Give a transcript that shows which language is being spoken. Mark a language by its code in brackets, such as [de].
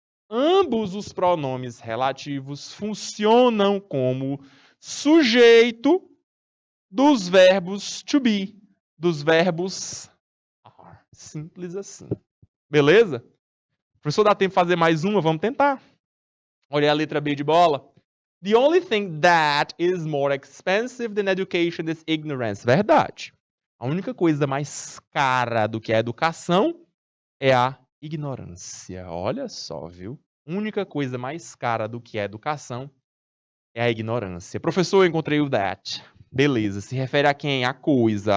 [pt] Ambos os pronomes relativos funcionam como sujeito dos verbos to be, dos verbos are. Simples assim. Beleza? Professor, dá tempo de fazer mais uma? Vamos tentar. Olha a letra B de bola. [en] The only thing that is more expensive than education is ignorance. [pt] Verdade. A única coisa mais cara do que a educação é a ignorância. Olha só, viu? A única coisa mais cara do que a educação é a ignorância. Professor, eu encontrei o that. Beleza. Se refere a quem? A coisa.